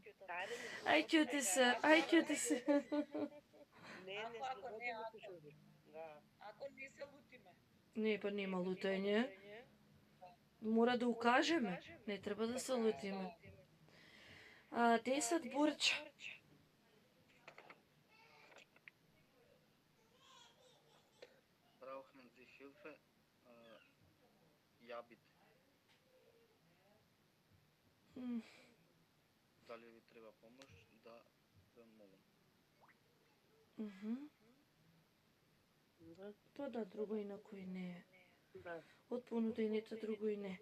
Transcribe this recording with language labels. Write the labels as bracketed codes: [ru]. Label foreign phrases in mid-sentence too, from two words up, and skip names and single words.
[mk] Ај кјути се. Не, Ако не, слободно. Да. Ако не се лутиме. Не, па нема лутање. Мора да укажеме. Не треба да се лутиме. 10 Бурча. [de] Brauchen Sie Hilfe? Ja, bitte. [mk] Дали ви треба помош? Да, ве молам. Да. Па да, друго инако и не е. Да. Од понудените друго и не.